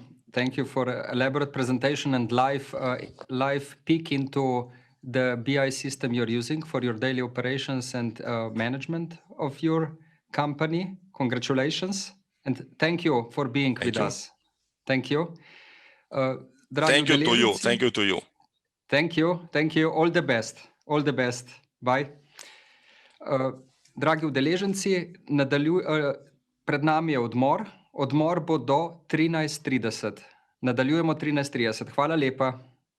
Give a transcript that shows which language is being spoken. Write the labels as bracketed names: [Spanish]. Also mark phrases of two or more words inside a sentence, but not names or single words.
[English] Thank you for an elaborate presentation and live peek into the BI system you're using for your daily operations and management of your company. Congratulations. And thank you for being with us. Thank you. Thank you to you. Thank you to you. Thank you. Thank you. All the best. All the best. Bye. [Slovenian] Dragi udeleženci, pred nami je odmor. Odmor bo do 13:30. Nadaljujemo 13:30. Hvala lepa.